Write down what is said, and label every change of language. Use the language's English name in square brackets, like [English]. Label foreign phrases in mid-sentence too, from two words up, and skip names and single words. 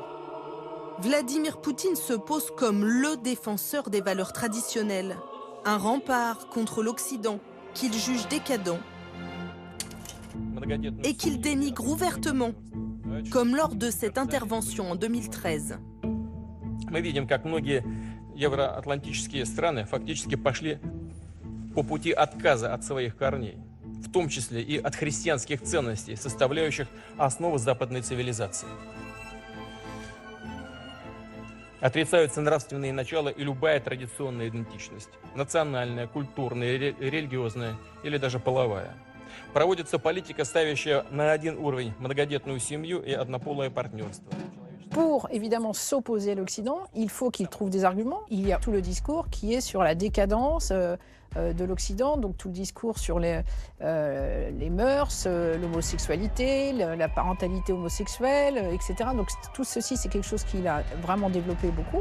[French] Vladimir Poutine se pose comme le défenseur des valeurs traditionnelles, un rempart contre l'Occident qu'il juge décadent et qu'il dénigre ouvertement, comme lors de cette intervention en 2013. [Russian] Мы видим, как многие евроатлантические страны фактически пошли по пути отказа от своих корней, в том числе и от христианских ценностей, составляющих основу западной цивилизации. Отрицаются нравственные начала и любая традиционная идентичность, национальная, культурная, религиозная или даже половая. Проводится политика, ставящая на один уровень многодетную семью и однополое партнерство. [French] Pour évidemment s'opposer à l'Occident, il faut qu'il trouve des arguments. Il y a tout le discours qui est sur la décadence de l'Occident, donc tout le discours sur les mœurs, l'homosexualité, la parentalité homosexuelle, etc. Donc tout ceci, c'est quelque chose qu'il a vraiment développé beaucoup.